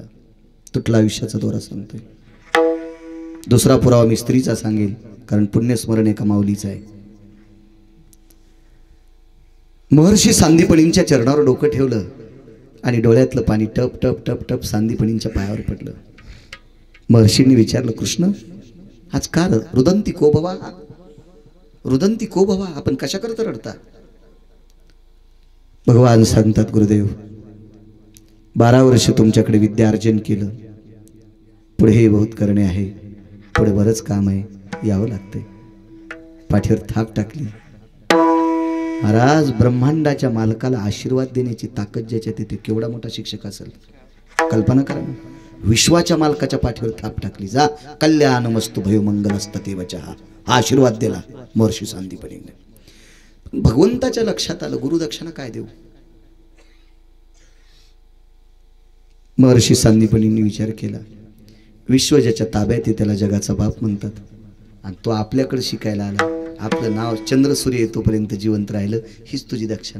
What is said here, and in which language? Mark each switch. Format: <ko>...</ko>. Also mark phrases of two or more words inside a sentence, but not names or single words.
<mr>तुटला आयुष्याचा दोरा सांगतोय. दुसरा पुरावा मी स्त्रीचा सांगेल, कारण पुण्यस्मरण एका माऊलीचं आहे. महर्षी सांदीपनींच्या चरणावर डोकं ठेवलं आणि डोळ्यातलं पाणी टप टप टप टप सांदीपनींच्या पायावर पडलं. महर्षींनी विचारलं,</mr> <sa>कृष्ण आज का रुदंती को भवा? रुदंती को भवा?</sa> <mr>आपण कशा करता रडता? भगवान सांगतात, गुरुदेव 12 वर्ष तुमच्याकडे विद्या अर्जन केलं, पुढे बहुत करणे आहे, पुढे बरंच काम आहे, यावं लागतंय. पाठीवर थाप टाकली. महाराज ब्रह्मांडाच्या मालकाला आशीर्वाद देण्याची ताकद ज्याच्या तिथे केवढा मोठा शिक्षक असेल कल्पना करा. विश्वाच्या मालकाच्या पाठीवर थाप टाकली.</mr> <sa>जा कल्याण मस्तु भयो मंगलस्तते वचः.</sa> <mr>हा आशीर्वाद दिला महर्षी सांदीपनीने. भगवंताच्या लक्षात आलं गुरुदक्षिणा काय देऊ? महर्षी सांदीपनींनी विचार केला, विश्व ज्याच्या ताब्यात आहे त्याला जगाचा बाप म्हणतात, आणि तो आपल्याकडे शिकायला आला, आपलं नाव चंद्र सूर्य येतोपर्यंत जिवंत राहिलं, हीच तुझी दक्षिणा.</mr>